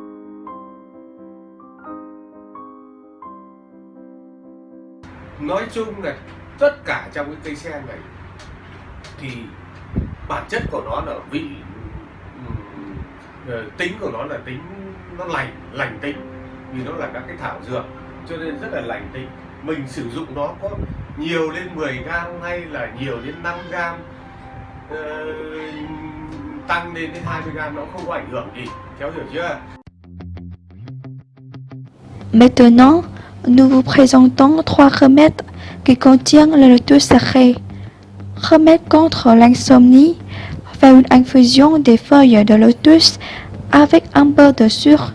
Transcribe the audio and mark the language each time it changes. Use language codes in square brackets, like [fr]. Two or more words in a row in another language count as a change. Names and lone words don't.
[vi] Nói chung là tất cả trong cái cây sen này thì bản chất của nó là vị, tính của nó là tính nó lành tính, vì nó là các cái thảo dược cho nên rất là lành tính. Mình sử dụng nó có nhiều lên 10 gram hay là nhiều đến 5 gram, tăng lên đến 20 gram nó không có ảnh hưởng gì, cháu hiểu chưa? [fr] Maintenant, nous vous présentons 3 remèdes qui contiennent le lotus sacré. Remède contre l'insomnie, faire une infusion des feuilles de lotus avec un peu de sucre.